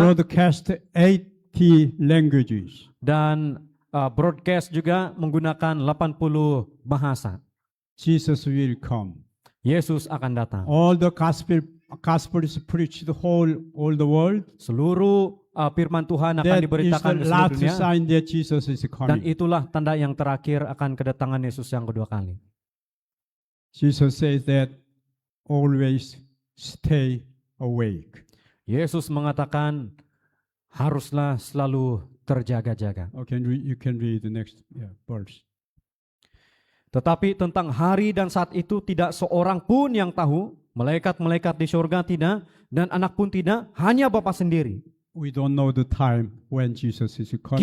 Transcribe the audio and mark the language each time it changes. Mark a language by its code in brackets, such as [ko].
[en] Broadcast 80 languages. [id] Dan broadcast juga menggunakan 80 bahasa. [en] Jesus will come. [id] Yesus akan datang. [en] All the gospel is preached all the world. [id] Seluruh firman Tuhan akan [en] That is [id] diberitakan [en] the [id] ke seluruh [en] last [id] dunia. [en] sign that Jesus is [id] Dan [en] coming. [id] itulah tanda yang terakhir akan kedatangan Yesus yang kedua kali. [en] Jesus says that always stay awake. [id] Yesus mengatakan haruslah selalu terjaga-jaga. [en] Okay, you can read the next verse. [id] Tetapi tentang hari dan saat itu tidak seorang pun yang tahu, malaikat-malaikat di surga tidak, dan anak pun tidak, hanya Bapa sendiri. [en] We don't know the time when Jesus is coming.